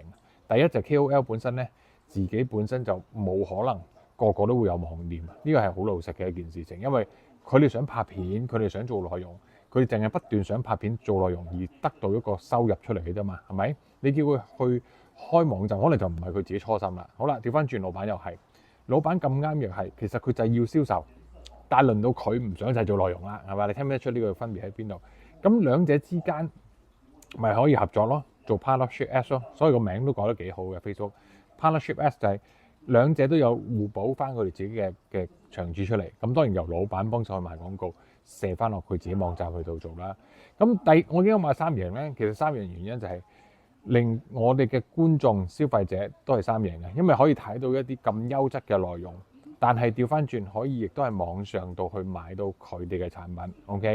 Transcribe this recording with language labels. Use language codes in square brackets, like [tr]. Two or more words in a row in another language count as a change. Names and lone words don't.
[yue] 第一就 KOL 本身咧，自己本身就冇可能個個都會有網店，呢個係好老實嘅一件事情。因為佢哋想拍片，佢哋想做內容，佢哋淨係不斷想拍片做內容而得到一個收入出嚟嘅啫嘛，係咪？你叫佢去開網站，可能就唔係佢自己初心啦。好啦，調翻轉老闆又係，老闆咁啱又係，其實佢就係要銷售，但係輪到佢唔想就係做內容啦，係嘛？你聽唔聽得出呢個分別喺邊度？咁兩者之間咪可以合作咯，做 [en] partnership ads [yue] 咯，所以個名都改得幾好嘅 Facebook [en] partnership ads [yue] 就係兩者都有互補翻佢哋自己嘅長處出嚟。咁當然由老闆幫手去賣廣告，射翻落佢自己網站去度做啦。咁我點解話3贏咧？其實3贏原因就係令我哋嘅觀眾消費者都係3贏嘅，因為可以睇到一啲咁優質嘅內容，但係調翻轉可以亦都係網上度去買到佢哋嘅產品 ，OK。